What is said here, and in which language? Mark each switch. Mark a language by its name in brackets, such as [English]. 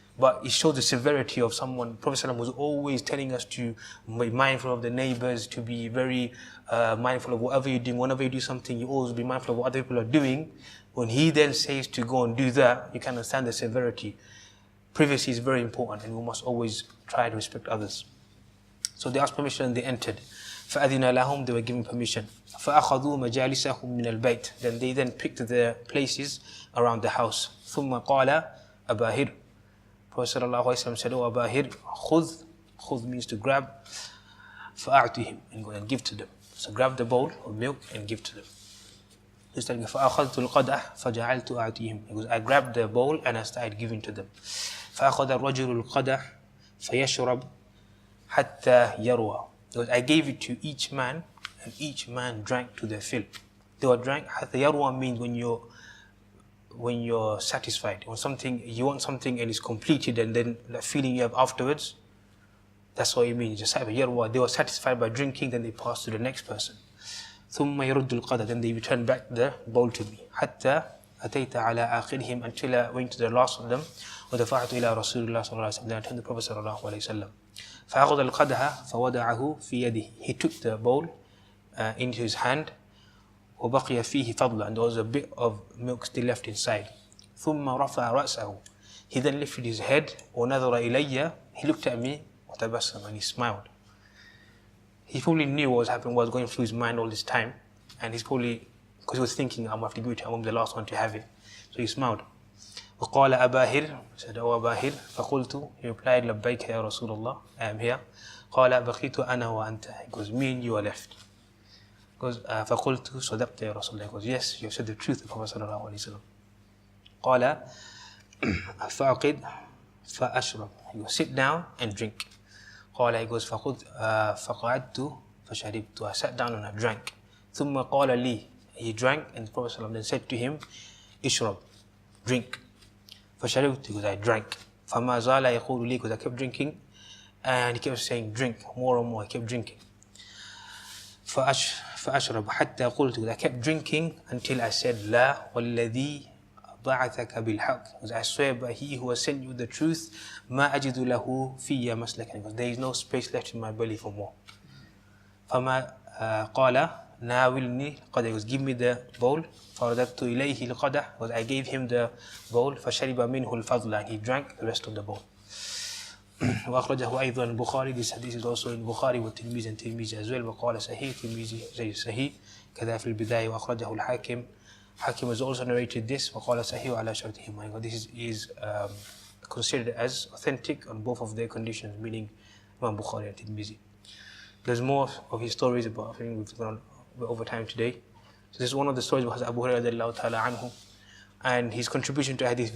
[English] But it shows the severity of someone. Prophet ﷺ was always telling us to be mindful of the neighbors, to be very mindful of whatever you're doing. Whenever you do something, you always be mindful of what other people are doing. When he then says to go and do that, you can understand the severity. Privacy is very important, and we must always try to respect others. So they asked permission and they entered. [Arabic] فَأَذِنَ لَهُمْ, [English] they were given permission. [Arabic] فأخذوا مجالسهم من البيت. [English] Then they picked their places around the house. [Arabic] ثم قال أباهر. [English] Prophet sallallahu alaihi wasallam said, "Oh Abahir, khudh means to grab. [Arabic] فأعطهم, [English] and go and give to them." So grab the bowl of milk and give to them. He's telling me, [Arabic] فأخذت القدح فجعلت أعطيهم. [English] Because I grabbed the bowl and I started giving to them. [Arabic] فأخذ الرجل القدح فيشرب حتى يروى. [English] Because I gave it to each man, and each man drank to their fill. They were drank. حتى يروى means when you're satisfied. When something, you want something and it's completed, and then the feeling you have afterwards, that's what it means. They were satisfied by drinking, then they passed to the next person. [Arabic] ثم يرد القدح, [English] then they return back the bowl to me. [Arabic] حتى أتيت على آخرهم, [English] until I went to the last of them. [Arabic] ودفعت إلى رسول الله صلى الله عليه وسلم, [English] then I turned to the Prophet [Arabic] صلى الله عليه وسلم. فأخذ القدح فوضعه في يده. [English] He took the bowl into his hand. [Arabic] وبقي فيه فضلا, [English] and there was a bit of milk still left inside. [Arabic] ثم رفع رأسه. [English] He then lifted his head. [Arabic] ونظر إلي. [English] He looked at me. [Arabic] وتبسم, [English] and he smiled. He probably knew what was happening, what was going through his mind all this time, and he's probably, because he was thinking, I'm going to have to give it to him, I'm the last one to have it. So he smiled. [Arabic] وقال أباهر, [English] he said, "Oh Abahir." [Arabic] فقلت, [English] he replied, [Arabic] "لبيك يا رسول الله, [English] I am here." [Arabic] قال بقيت أنا وأنت. [English] He goes, "Me and you are left." He goes, [Arabic] فقلت صدقت يا رسول الله. [English] He goes, "Yes, you have said the truth, Prophet صلى الله عليه وسلم." [Arabic] قال فأقد فأشرب. [English] He goes, "Sit down and drink." [Arabic] قال, [English] he goes, [Arabic] فقعدت فشربت. [English] I sat down and I drank. [Arabic] ثم قال لي. [English] He drank, and the Prophet then said to him, "Ishrab, drink." [Arabic] فشربت, [English] because I drank. [Arabic] فما زال يقول لي, [English] because I kept drinking, and he kept saying, "Drink more and more." I kept drinking. [Arabic] فأشرب حتى قلت, [English] because I kept drinking until I said, [Arabic] "لا والذي بعثك بالحق." [English] Because I swear by he who has sent you the truth, [Arabic] ما أجد له في مسلكا. [English] Because there is no space left in my belly for more. [Arabic] فما قال ناولني القدح. [English] He goes, "Give me the bowl." [Arabic] فرددت إليه القدح. [English] Because I gave him the bowl. [Arabic] فشرب منه الفضل, [English] and he drank the rest of the bowl. [Arabic] وأخرجه أيضا البخاري. [English] This hadith is also in Bukhari والترمذي and Tirmidhi as well. [Arabic] وقال صحيح ترمذي زي صحيح كذا في البداية. وأخرجه الحاكم. [English] Hakim has also narrated this. [Arabic] وقال صحيح على شرطهما. [English] This is considered as authentic on both of their conditions, meaning Imam Bukhari and Tirmidhi. There's more of his stories, but I think we've gone over time today. So this is one of the stories about Abu Hurairah, and his contribution to hadith.